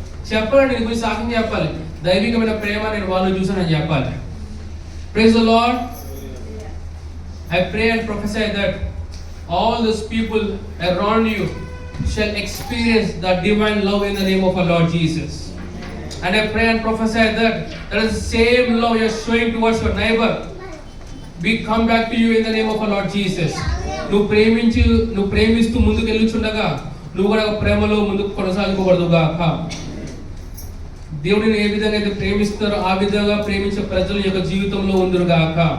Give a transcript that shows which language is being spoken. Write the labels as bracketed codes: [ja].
[te] చెప్పాలి, నేను గురించి సాక్ష్యం చెప్పాలి. దైవికమైన ప్రేమ నేను వాళ్ళు చూసానని చెప్పాలి. [en] Praise the Lord. I pray and prophesy that all those people around you shall experience the divine love in the name of our Lord Jesus. And I pray and prophesy that is the same love you are showing towards your neighbor we come back to you in the name of our Lord Jesus. [te] నువ్వు ప్రేమిస్తూ ముందుకు వెళ్ళుచుండగా నువ్వు కూడా ప్రేమలో ముందుకు కొనసాగిపోబడదుగాక. దేవుడిని ఏ విధంగా అయితే ప్రేమిస్తారో ఆ విధంగా ప్రేమించే ప్రజల యొక్క జీవితంలో ఉందురుగాక.